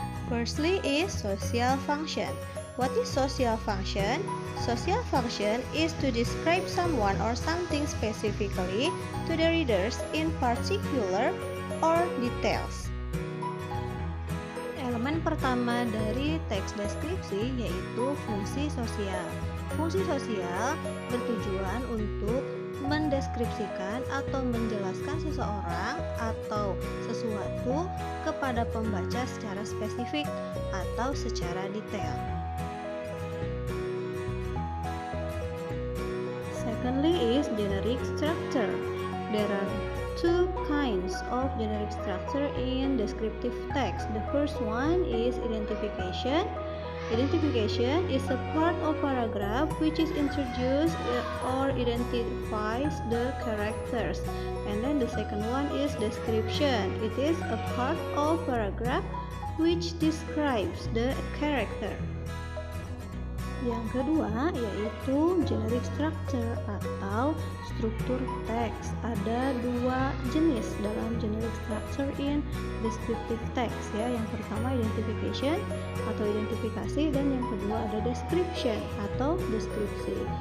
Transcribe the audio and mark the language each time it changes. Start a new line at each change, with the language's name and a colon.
English: Firstly is social function. What is social function? Social function is to describe someone or something specifically to the readers in particular or details.
Indonesian: Elemen pertama dari teks deskripsi yaitu fungsi sosial. Fungsi sosial bertujuan untuk mendeskripsikan atau menjelaskan seseorang atau sesuatu kepada pembaca secara spesifik atau secara detail.
English: Secondly is generic structure. There are two kinds of generic structure in descriptive text. The first one is identification. Identification is a part of paragraph which is introduced or identifies the characters. And then the second one is description. It is a part of paragraph which describes the character.
Indonesian: Yang kedua yaitu generic structure atau struktur teks. Ada dua jenis dalam generic structure
English: in descriptive text
Indonesian: ya. Yang pertama identification atau identifikasi dan yang kedua ada description atau deskripsi.